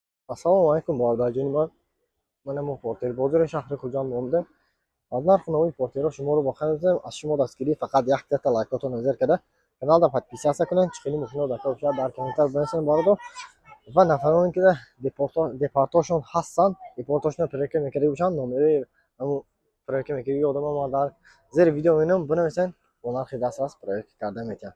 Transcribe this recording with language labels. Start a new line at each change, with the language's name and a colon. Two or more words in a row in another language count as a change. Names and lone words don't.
Uzbek: Assalomu alaykum bardajonim. Mana bu porter bozor shahri Xo'jand nomida.
Tajik: Аз нархи портеро шуморо бо хазм аз шумо дастгирӣ фақат 1 дата лайкотон назар карда каналда подписаться кунед, чихели мошино дака бошад дар комментар бинависед бародо ва нафароне ки депорташон ҳастанд, депорташон проект мекарда бошанд, номери ҳамун проект мекарда одама ма дар зери видео менам бинависед, бо нархи дастрас проект карда метавонад.